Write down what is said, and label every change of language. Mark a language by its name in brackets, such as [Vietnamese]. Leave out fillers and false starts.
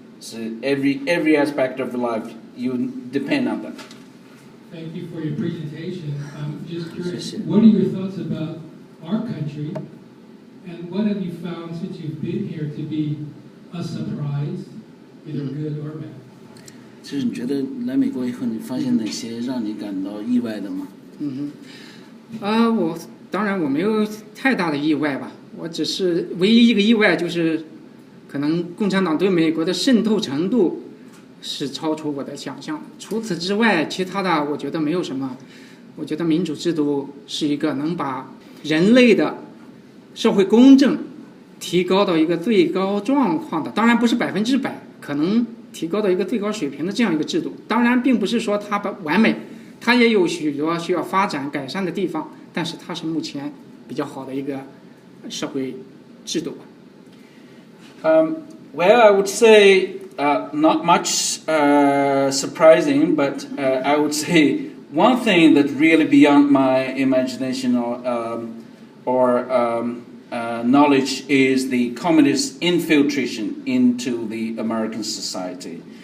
[English] So every aspect of your life, you depend on them. Thank you for your presentation. I'm just curious, what are your thoughts about our country, and what have you found since you've been here to be a surprise, either good or bad? [Chinese] 就是你觉得来美国以后，你发现哪些让你感到意外的吗？我没有太大的意外吧。我只是唯一一个意外就是，可能共产党对美国的渗透程度是超出我的想象的。除此之外，其他的我觉得没有什么。我觉得民主制度是一个能把人类的社会公正提高到一个最高状况的，当然不是100%，可能提高到一个最高水平的这样一个制度。当然，并不是说它完美，它也有许多需要发展改善的地方，但是它是目前比较好的一个社会制度。 [English] Well, I would say not much surprising, but I would say one thing that really beyond my imagination or knowledge is the communist infiltration into the American society.